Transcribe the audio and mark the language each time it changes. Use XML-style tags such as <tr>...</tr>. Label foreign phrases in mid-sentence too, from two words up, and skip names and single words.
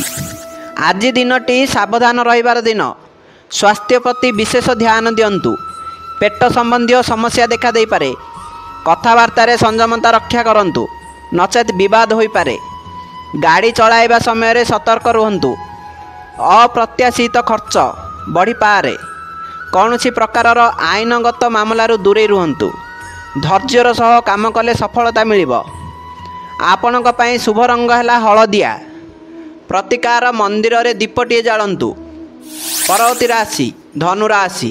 <or>ଆଜି ଦିନଟି ସାବଧାନ ରହିବାର ଦିନ। ସ୍ୱାସ୍ଥ୍ୟ ପ୍ରତି ବିଶେଷ ଧ୍ୟାନ ଦିଅନ୍ତୁ। ପେଟ ସମ୍ବନ୍ଧୀ ସମସ୍ୟା ଦେଖା ଦେଇ ପାରେ। କଥାବାର୍ତ୍ତା ସଂଯମତା ରକ୍ଷା କରନ୍ତୁ, ନଚେତ ବିବାଦ ହୋଇ ପାରେ। ଗାଡ଼ି ଚଳାଇବା ସମୟ ସତର୍କ ରୁହନ୍ତୁ। ଅପ୍ରତ୍ୟାଶିତ ଖର୍ଚ୍ଚ ବଢ଼ି ପାରେ। କୌଣସି ପ୍ରକାରର ଆଇନଗତ ମାମଲାରୁ ଦୂରେଇ ରୁହନ୍ତୁ। ଧୈର୍ଯ୍ୟର ସହ କାମ କଲେ ସଫଳତା ମିଳିବ। ଆପଣଙ୍କ ପାଇଁ ଶୁଭ ରଙ୍ଗ ହେଲା ହଳଦିଆ। ପ୍ରତିକାର ମନ୍ଦିରରେ ଦୀପଟିଏ ଜାଳନ୍ତୁ। ପରବର୍ତ୍ତୀ ରାଶି ଧନୁ ରାଶି।</or>